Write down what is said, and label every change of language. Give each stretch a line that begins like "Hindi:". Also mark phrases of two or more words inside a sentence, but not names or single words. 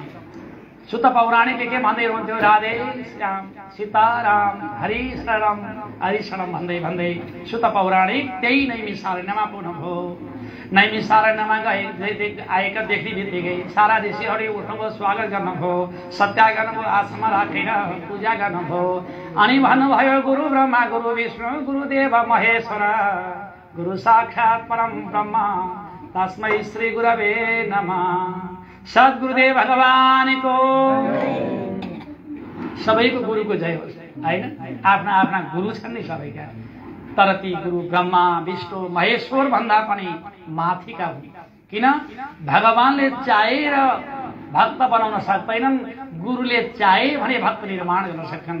Nepali: सुत पौराणिकले के भन्दै हुनुहुन्थ्यो? राधे श्याम सीताराम हरि शरणम भन्दै भन्दै सुत पौराणिक त्यही नैमिषारण्यमा पुग्नु भयो। नैमिषारण्यमा आएका देख्ने बित्तिकै सारा ऋषिहरू उठ्नुभयो, स्वागत गर्नुभयो, सत्कार गर्नुभयो, आश्रममा राखेर पूजा गर्नुभयो। अनि भन्नुभयो
Sanskrit: गुरु ब्रह्मा गुरु विष्णु गुरुदेव महेश्वर गुरु साक्षात् परम ब्रह्म तस्मै श्री गुरवे नमः।
Nepali: सद्गुरुदेव भगवानको सबैको गुरुको जय होस् हैन। आफ्ना आफ्ना गुरु छन् नि सबैका, तर ती गुरु ब्रह्मा विष्णु महेश्वर भन्दा पनि माथिका हुन्। किन? भगवानले चाहेर भक्त बनाउन सक्दैनन्, गुरुले चाहे भने भक्त निर्माण गर्न सक्छन्।